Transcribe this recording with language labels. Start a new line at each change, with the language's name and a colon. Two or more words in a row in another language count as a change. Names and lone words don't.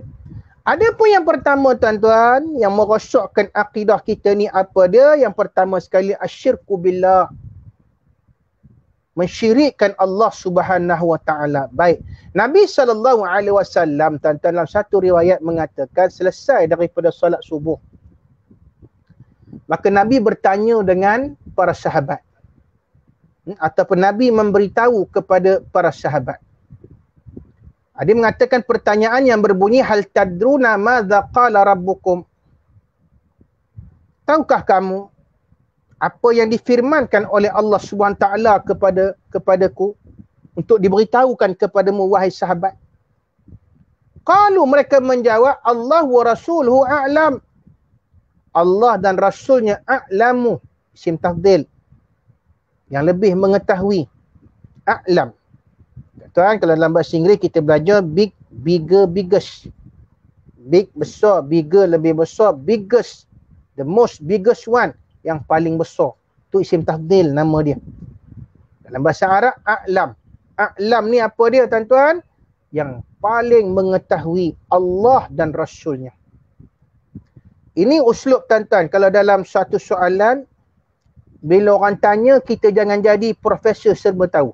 Malay: Ada pun yang pertama tuan-tuan yang merosakkan akidah kita ni apa dia? Yang pertama sekali
Arabic: الشرك بالله.
Malay: Mensyirikkan Allah
Arabic: سبحانه وتعالى.
Malay: Baik. Nabi SAW tuan-tuan dalam satu riwayat mengatakan selesai daripada solat subuh, maka Nabi bertanya dengan para sahabat. Ataupun Nabi memberitahu kepada para sahabat. Dia mengatakan pertanyaan yang berbunyi,
Arabic: هل تدرون ماذا قال ربكم?
Malay: Tahukah kamu apa yang difirmankan oleh Allah
Arabic: سبحانه تعالى
Malay: kepadaku untuk diberitahukan kepadamu wahai sahabat? Qalu, mereka menjawab,
Arabic: الله ورسوله أعلم.
Malay: Allah dan rasulnya a'lamu,
Arabic: اسم تفضيل,
Malay: yang lebih mengetahui. A'lam. Tuan, kalau dalam bahasa Inggeris kita belajar
English: big, bigger, biggest.
Malay: Big besar, bigger lebih besar,
English: biggest, the most biggest one,
Malay: yang paling besar. Tu
Arabic: اسم تفضيل
Malay: nama dia. Dalam bahasa Arab a'lam. A'lam ni apa dia tuan-tuan? Yang paling mengetahui Allah dan rasulnya. Ini uslub tuan-tuan. Kalau dalam satu soalan, bila orang tanya, kita jangan jadi profesor serba tahu.